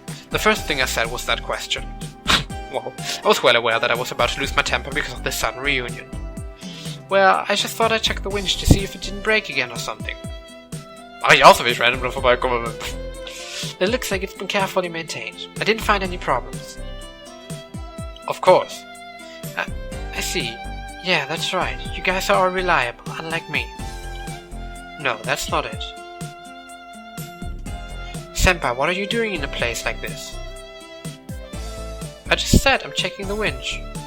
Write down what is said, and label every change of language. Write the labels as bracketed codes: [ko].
[en] The first thing I said was that question. Well, I was well aware that I was about to lose my temper because of this sudden reunion. Well, I just thought I'd check the winch to see if it didn't break again or something. [de] Ach, ich auch so, wie ich random vorbeikomme. [en] It looks like it's been carefully maintained. I didn't find any problems. Of course. I see. Yeah, that's right. You guys are all reliable, unlike me. No, that's not it. Senpai, what are you doing in a place like this? I just said I'm checking the winch.